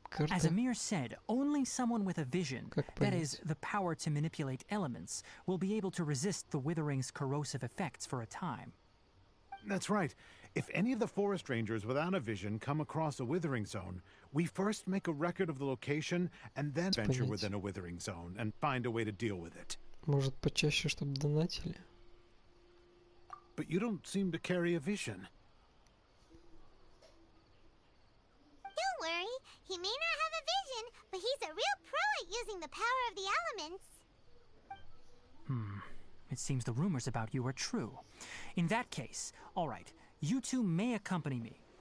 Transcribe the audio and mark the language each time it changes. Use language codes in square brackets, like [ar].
[en] As Amir said, only someone with a vision, that is, the power to manipulate elements, will be able to resist the withering's corrosive effects for a time. That's right. If any of the forest rangers without a vision come across a withering zone, we first make a record of the location and then venture within a withering zone and find a way to deal with it. [ru] Может, почаще, чтобы донатили? [en] But you don't seem to carry a vision. Don't worry, he may not have a vision, but he's a real pro at using the power of the elements. it seems the rumors about you are true. In that case, all right, you two may accompany me.